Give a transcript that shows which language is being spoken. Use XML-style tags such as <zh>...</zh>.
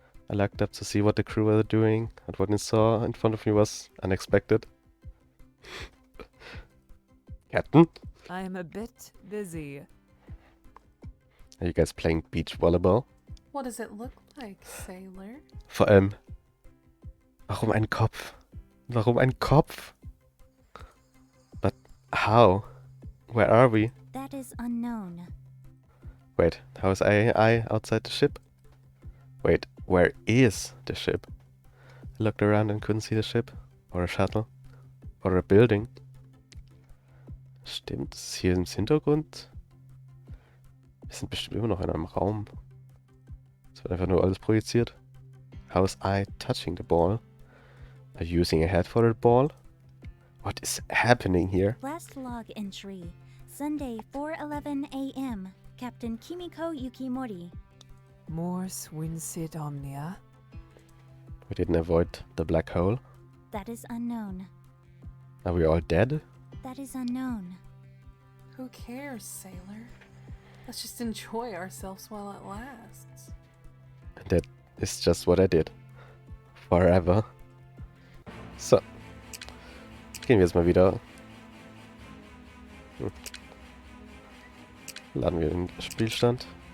<en>I looked up to see what the crew were doing, and what I saw in front of me was unexpected. Captain? I am a bit busy. Are you guys playing beach volleyball? What does it look like, sailor?</en> <de>Vor allem, warum ein Kopf? Warum ein Kopf?</de> <en>But how? Where are we? That is unknown. Wait, how is I outside the ship? Wait, where is the ship? I looked around and couldn't see the ship. Or a shuttle. Or a building.</en> <de>Stimmt, ist hier im Hintergrund? Wir sind bestimmt immer noch in einem Raum. Es wird einfach nur alles projiziert.</de> <en>How is I touching the ball? Are you using a head for the ball? What is happening here? Last log entry. Sunday, 4:11 a.m. Captain Kimiko Yukimori. More Swinsit Omnia. We didn't avoid the black hole. That is unknown. Are we all dead? That is unknown. Who cares, sailor? Let's just enjoy ourselves while it lasts. And that is just what I did. Forever. So.</en> <de>Gehen wir jetzt mal wieder. Laden wir den Spielstand.</de>